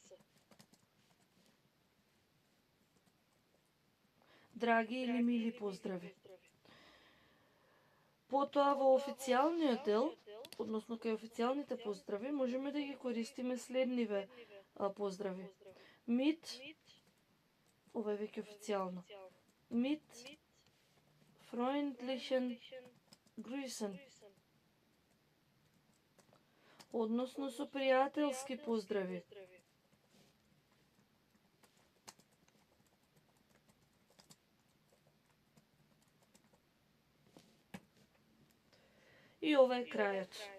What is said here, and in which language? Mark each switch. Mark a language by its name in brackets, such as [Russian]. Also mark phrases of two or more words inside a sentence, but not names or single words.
[Macedonian] Драги или мили поздрави. Потоа во официјалниот дел, односно кај официјалните поздрави, можеме да ги користиме следниве поздрави. Mit, ова е веќе официјално. [German] Mit freundlichen Grüßen. [Macedonian] Односно со пријателски поздрави. И ова е крајот.